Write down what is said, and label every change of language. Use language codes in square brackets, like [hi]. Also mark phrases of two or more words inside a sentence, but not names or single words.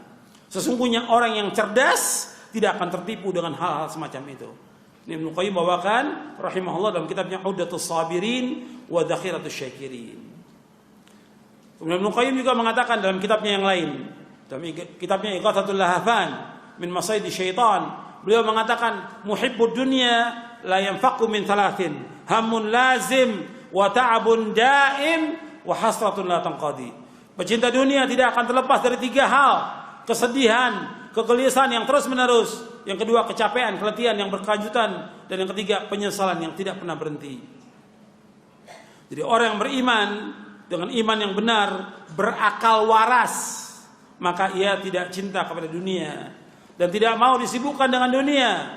[id] Sesungguhnya orang yang cerdas tidak akan tertipu dengan hal-hal semacam itu. Ini Ibnu Qayyim bawakan rahimahullah dalam kitabnya Uddatus Sabirin wa Dhakhiratus Syakirin. Kemudian Ibnu Qayyim juga mengatakan dalam kitabnya yang lain, dalam kitabnya Ighathatul Lahafan min Masaidi Syaitan, beliau mengatakan [ar] محب الدنيا لا ينفك من ثلاث هم لازم وتعب دائم وحسرة لا تنقضي. [id] Pecinta dunia tidak akan terlepas dari tiga hal: kesedihan, kegelisahan yang terus-menerus, yang kedua kecapean, keletihan yang berkelanjutan, dan yang ketiga penyesalan yang tidak pernah berhenti. Jadi orang yang beriman dengan iman yang benar, berakal waras, maka ia tidak cinta kepada dunia dan tidak mau disibukkan dengan dunia.